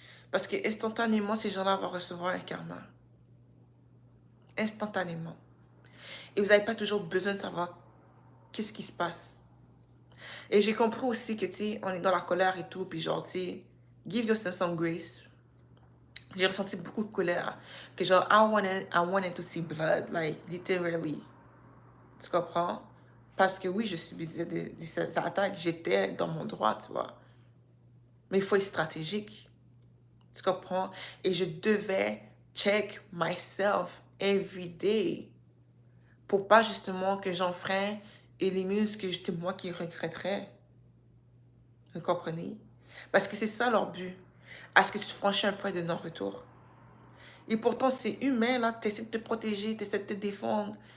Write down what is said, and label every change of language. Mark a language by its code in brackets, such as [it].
[fr] Parce que instantanément, ces gens-là vont recevoir un karma. Instantanément. Et vous n'avez pas toujours besoin de savoir qu'est-ce qui se passe. Et j'ai compris aussi que, tu sais, on est dans la colère et tout, puis genre, tu sais, [en] give yourself some grace. [fr] J'ai ressenti beaucoup de colère. Que genre, [en] I wanted to see blood, like, literally. [fr] Tu comprends? Parce que oui, je subissais des attaques. J'étais dans mon droit, tu vois. Mais il faut être stratégique. Tu comprends? Et je devais [en] check myself every day. [fr] Pour pas justement que j'enfreins et limite que c'est moi qui regretterais. Vous comprenez? Parce que c'est ça leur but. À ce que tu franchis un point de non-retour. Et pourtant, c'est humain, là. Tu essaies de te protéger, tu essaies de te défendre.